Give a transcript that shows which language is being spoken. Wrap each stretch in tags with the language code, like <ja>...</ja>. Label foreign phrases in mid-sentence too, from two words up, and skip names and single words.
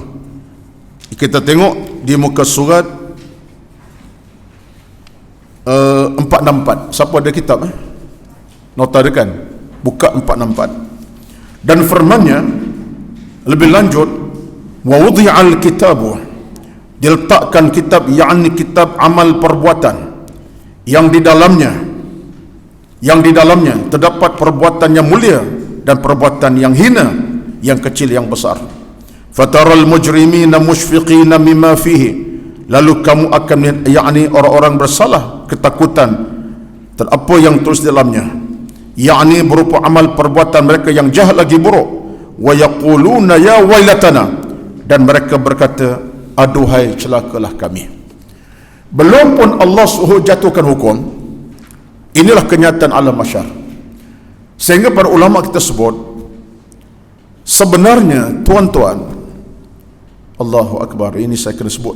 <ms>Kita tengok di muka surat 464. Siapa ada kitab? Nota dia kan? Buka 464. Dan firmannya lebih lanjut,</ms> <ar>ووضع الكتاب,</ar> <ms>diletakkan kitab, yakni kitab amal perbuatan, yang di dalamnya terdapat perbuatan yang mulia dan perbuatan yang hina, yang kecil yang besar.</ms> <ar>فترى المجرمين مشفقين مما فيه,</ar> <ms>lalu kamu akan yakni orang-orang bersalah ketakutan terhadap apa yang terus di dalamnya, yakni berupa amal perbuatan mereka yang jahat lagi buruk.</ms> <ar>ويقولون يا ويلتنا,</ar> <ms>dan mereka berkata aduhai celakalah kami. Belum pun Allah suruh jatuhkan hukum, inilah kenyataan alam mahsyar. Sehingga para ulama kita sebut, sebenarnya tuan-tuan,</ms> <ar>الله أكبر,</ar> <ms>ini saya kena sebut ni.</ms>